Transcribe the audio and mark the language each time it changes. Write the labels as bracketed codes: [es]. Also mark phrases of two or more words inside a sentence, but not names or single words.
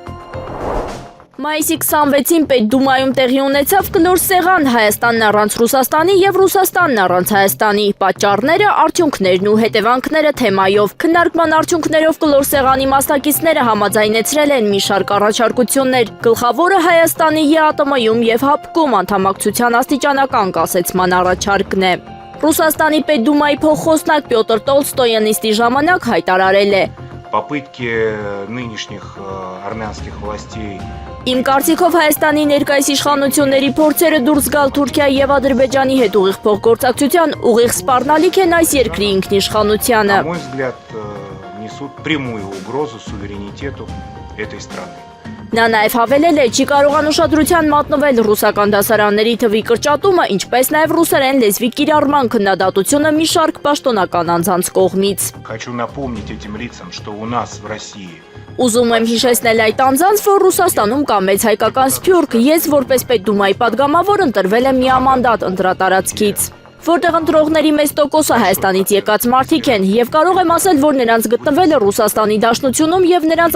[hy] Մայիսի 26-ին Պետդումայում տեղի ունեցավ կլոր սեղան Հայաստանն առանց Ռուսաստանի եւ Ռուսաստանն առանց Հայաստանի, պատճառները, արդյունքներն ու հետևանքները թեմայով։ Քննարկման արդյունքներով կլոր սեղանի մասնակիցները համաձայնեցրել են մի շարք առաջարկություններ։ Գլխավորը Հայաստանի ԵԱՏՄ-ում եւ ՀԱՊԿ-ում անդամակցության աստիճանական կասեցման առաջարկն է։ Ռուսաստանի Պետդումայի փոխխոսնակ Պյոտր Տոլստոյը նիստի ժամանակ հայտարարել է. [ru] Попытки нынешних армянских властей [hy] Իմ կարծիքով Հայաստանի ներկայիս իշխանությունների փորձերը դուրս գալ Թուրքիայի եւ Ադրբեջանի հետ ուղիղ փոխգործակցության ուղիղ սպառնալիք են այս երկրի ինքնիշխանությանը։ [ru] На мой взгляд, несут прямую угрозу суверенитету этой страны. [hy] Նա նաև հավելել է, չի կարողան ուշադրության մատնվել ռուսական դասարանների թվի կրճատումը, ինչպես նաև ռուսերեն լեզվի կիրառման քննադատությունը մի շարք պաշտոնական անձանց կողմից։ [ru] Хочу напомнить этим лицам, что у нас в России [hy] Ուզում եմ հիշեցնել այդ անձանց, որ Ռուսաստանում կա մեծ հայկական սփյուռք, ես որպես Պետդումայի падգամավոր ընտրվել եմ միամանդատ ընտրատարածքից, որտեղ ընտրողների մեծ տոկոսը Հայաստանից եկած մարդիկ են եւ կարող եմ ասել, որ նրանց գտնվելը Ռուսաստանի Դաշնությունում եւ նրանց